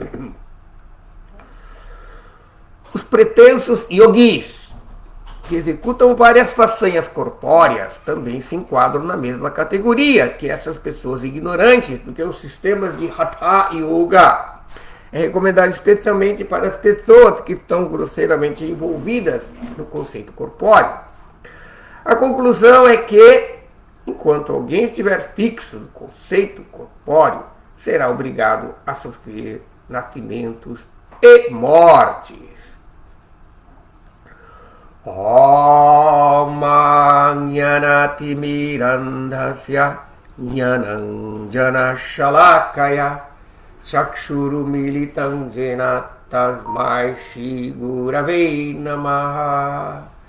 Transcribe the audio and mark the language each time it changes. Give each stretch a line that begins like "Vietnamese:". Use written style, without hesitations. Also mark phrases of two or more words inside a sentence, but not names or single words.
Portuguese: Os pretensos yogis, que executam várias façanhas corpóreas, também se enquadram na mesma categoria que essas pessoas ignorantes, porque os sistemas de Hatha Yoga é recomendado especialmente para as pessoas que estão grosseiramente envolvidas no conceito corpóreo. A conclusão é que, enquanto alguém estiver fixo no conceito corpóreo, será obrigado a sofrer nascimentos e mortes.
Sanskrit: ॐ ज्ञानति मिरान्धस्य ज्ञानाञ्जन शलाकया चक्षुरु मीलितं येन तस्मै श्री गुरवे नमः.